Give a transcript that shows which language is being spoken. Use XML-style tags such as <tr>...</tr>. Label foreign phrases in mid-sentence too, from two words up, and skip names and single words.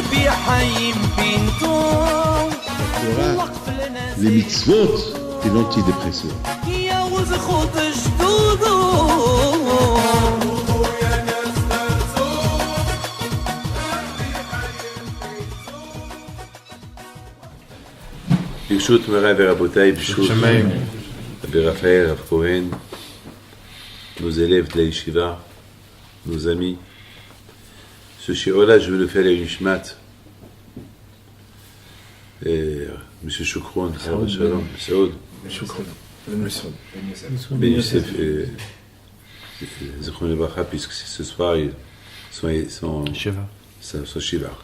<fr>Les mitzvot et l'antidépresseur.</fr> <he>ברשות מוריי ורבותיי, ברשות רבי רפאל, רב כהן,</he> <fr>nos élèves de la yeshiva, nos amis. Ce shiur-là, je vais le faire à Nishmat. Monsieur Choukroun, Shalom, Saoud, Ben Youssef,</fr> <he>זכרונם לברכה,</he> <fr>puisque ce soir, ils sont Shiva.</fr>